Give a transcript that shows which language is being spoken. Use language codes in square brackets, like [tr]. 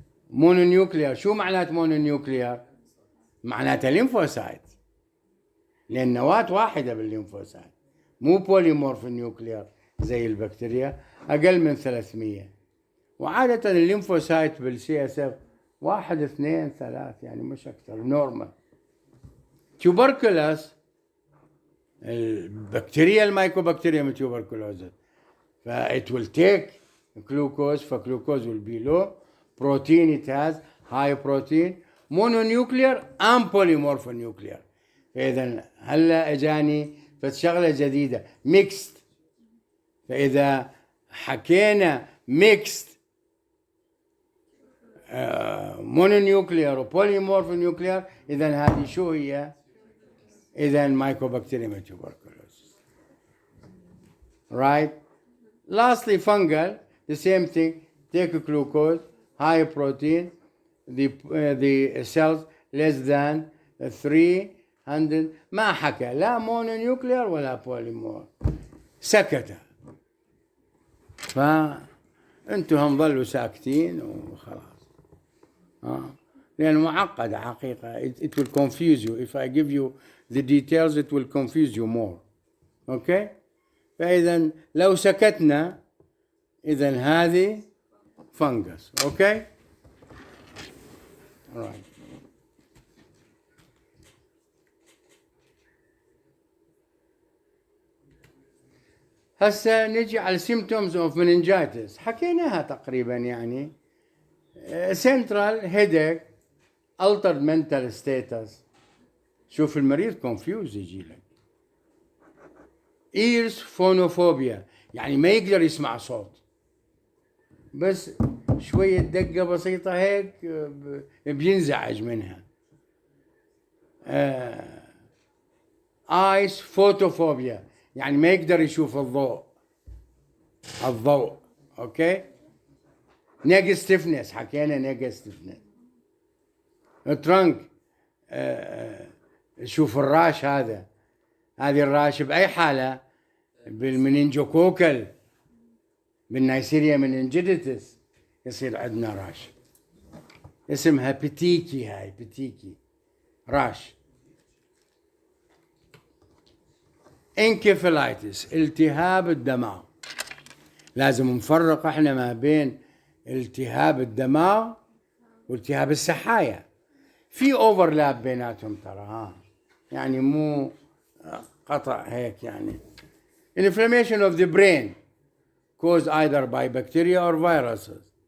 [ar] مونونيوكليار، شو معنات مونونيوكليار؟ معناتها ليمفوسايت، لأن نواة واحدة بالليمفوسايت، مو بوليمورف نيوكليار زي البكتيريا، أقل من 300. وعادة الليمفوسايت بالسي اس اف 1 2 3 يعني مش أكثر، نورمال. [en] Tuberculosis البكتيريا المايكوبكتيريا من تيوبركلوز، فإت ويل تيك glucose، فglucose will be low، protein it has high protein، mononuclear and polymorphonuclear. [ar] فإذا هلا اجاني فشغله جديده mixed. فإذا حكينا mixed mononuclear و polymorphonuclear، إذا هذه شو هي؟ إذا mycobacterium tuberculosis. [en] Right? Lastly, fungal, the same thing. Take glucose, high protein, the cells less than 300. [ar] ما حكى لا mononuclear ولا polymorph، سكت. فأنتم هم ظلوا ساكتين وخلاص. لأنه معقد حقيقة. [en] It will confuse you. If I give you the details, it will confuse you more. Okay? [ar] فإذا لو سكتنا، إذا هذه فنجس. [en] Okay? All right. [ar] هسه نجي على symptoms of meningitis. حكيناها تقريبا يعني. [en] Central headache، altered mental status. [ar] شوف المريض confused يجي لك. ears phonophobia، يعني ما يقدر يسمع صوت، بس شوية دقة بسيطة هيك بينزعج منها. eyes photophobia، يعني ما يقدر يشوف الضوء. اوكي. [en] neck stiffness، حكينا neck stiffness. [ar] trunk، شوف الراش هذه الراش بأي حالة؟ بالمننجوكوكل، بالنيسيريا مننجيتس يصير عندنا راش، اسمها بتيكي. هاي بتيكي راش. انكفلايتس، التهاب الدماغ. لازم نفرق احنا ما بين التهاب الدماغ والتهاب السحايا، في اوفرلاب بيناتهم ترى، يعني مو قطع هيك يعني. [en] inflammation of the brain caused either by bacteria or viruses.